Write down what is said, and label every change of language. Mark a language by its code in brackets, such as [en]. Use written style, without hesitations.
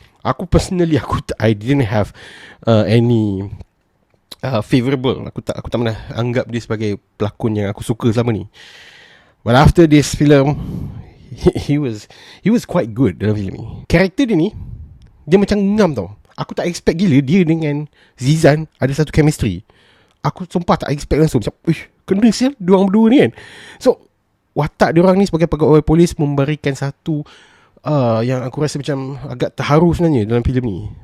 [ms] Aku [en] personally I didn't have any favorable. [ms] Aku tak pernah anggap dia sebagai pelakon yang aku suka selama ni. [en] But after this film, he was quite good [ms] dalam filem ni. Karakter dia ni, dia macam ngam tau. Aku tak expect gila dia dengan Zizan ada satu chemistry. Aku sumpah tak expect langsung. Macam, kena sial diorang berdua ni kan. So watak diorang ni sebagai pegawai polis memberikan satu yang aku rasa macam agak terharu sebenarnya dalam filem ni.